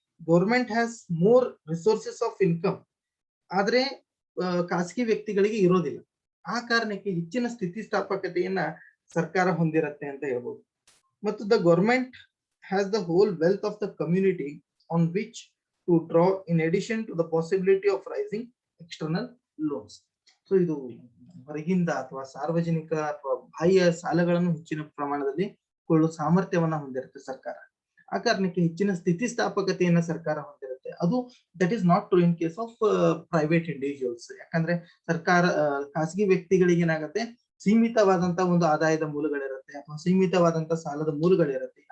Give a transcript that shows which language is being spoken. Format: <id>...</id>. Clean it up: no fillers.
<en>government has more resources of income,</en> <kn>ಆದ್ರೆ ಖಾಸಗಿ ವ್ಯಕ್ತಿಗಳಿಗೆ ಇರೋದಿಲ್ಲ. ಆ ಕಾರಣಕ್ಕೆ ಹೆಚ್ಚಿನ ಸ್ಥಿತಿಸ್ಥಾಪಕತೆಯನ್ನ ಸರ್ಕಾರ ಹೊಂದಿರುತ್ತೆ ಅಂತ ಹೇಳ್ಬೋದು.</kn> <en>ಮತ್ತು the government has the whole wealth of the community on which to draw in addition to the possibility of rising external loans.</en> <kn>So ಇದು ಹೊರಗಿಂದ ಅಥವಾ ಸಾರ್ವಜನಿಕ ಅಥವಾ ಬಾಹ್ಯ ಸಾಲಗಳನ್ನು ಹೆಚ್ಚಿನ ಪ್ರಮಾಣದಲ್ಲಿ ಕೊಳ್ಳುವ ಸಾಮರ್ಥ್ಯವನ್ನ ಹೊಂದಿರುತ್ತೆ ಸರ್ಕಾರ. ಆ ಕಾರಣಕ್ಕೆ ಹೆಚ್ಚಿನ ಸ್ಥಿತಿಸ್ಥಾಪಕತೆಯನ್ನ ಸರ್ಕಾರ ಹೊಂದಿರುತ್ತೆ. ಅದು</kn> <en>That is not true in case of private individuals.</en> <kn>ಯಾಕಂದ್ರೆ ಸರ್ಕಾರ ಖಾಸಗಿ ವ್ಯಕ್ತಿಗಳಿಗೆ ಏನಾಗುತ್ತೆ, ಸೀಮಿತವಾದಂತ ಒಂದು ಆದಾಯದ ಮೂಲಗಳಿರುತ್ತೆ ಅಥವಾ ಸೀಮಿತವಾದಂತ ಸಾಲದ ಮೂಲಗಳಿರುತ್ತೆ.</kn>